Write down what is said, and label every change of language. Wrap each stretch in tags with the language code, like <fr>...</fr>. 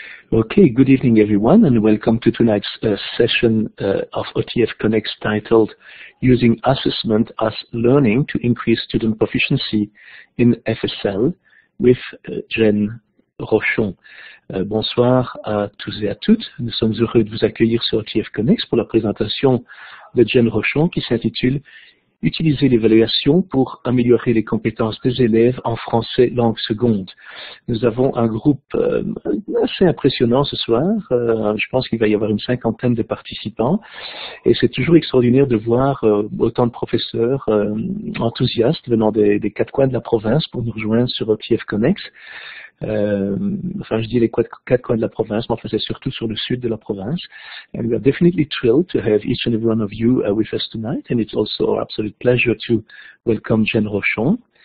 <en>Okay, good evening everyone and welcome to tonight's session of OTF Connects titled Using Assessment as Learning to Increase Student Proficiency in FSL with Jen Rochon.</en> <fr>Bonsoir à tous et à toutes. Nous sommes heureux de vous accueillir sur OTF Connects pour la présentation de Jen Rochon qui s'intitule Utiliser l'évaluation pour améliorer les compétences des élèves en français langue seconde. Nous avons un groupe assez impressionnant ce soir. Je pense qu'il va y avoir une cinquantaine de participants. Et c'est toujours extraordinaire de voir autant de professeurs enthousiastes venant des quatre coins de la province pour nous rejoindre sur OTF Connects. Enfin, je dis les quatre coins de la province, mais enfin, c'est surtout sur le sud de la province.</fr> <en>And we are definitely thrilled to have each and every one of you with us tonight, and it's also our absolute pleasure to welcome Jen Rochon.</en>